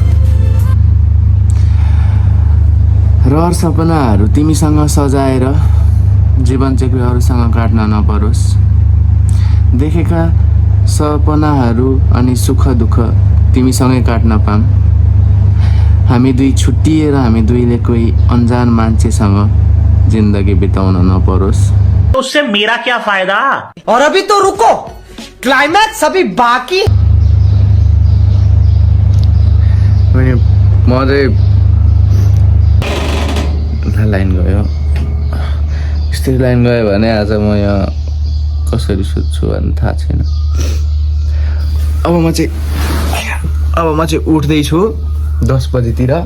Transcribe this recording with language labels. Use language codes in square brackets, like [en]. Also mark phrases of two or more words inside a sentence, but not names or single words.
[ne] रहर सपनाहरू तिमीसँग सजाएर जीवन चाहिँ कोही अरूसँग काट्न नपरोस्। देखेका सपनाहरू अनि सुख दुःख तिमीसँगै काट्न पाऊँ। हामी दुई छुट्टिएर हामी दुईले कोही अन्जान मान्छेसँग जिन्दगी बिताउन नपरोस्। [hi] उससे मेरा क्या फायदा? और अभी तो रुको, क्लाइमैक्स अभी बाकी। [ne] म चाहिँ लाइन गयो, यस्तै लाइन गयो भने आज म यहाँ कसरी सुत्छु भन्ने थाहा छैन। अब म चाहिँ उठ्दैछु 10 बजेतिर।